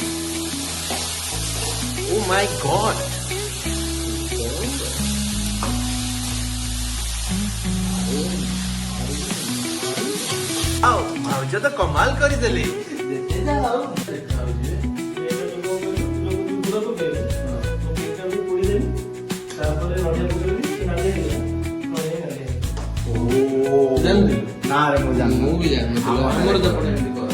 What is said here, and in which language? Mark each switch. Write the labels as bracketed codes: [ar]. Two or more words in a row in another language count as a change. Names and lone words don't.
[en] oh my god [or] ଆଓ ଭାଉଜ ତୋ କମାଲ କରି ଦେଲେ ନା ରେ ମୁ ଜାଣ ମୁଁ ବି ଜାଣିନଥିଲି ଆମର ତ ପଡେ ଏମିତି କର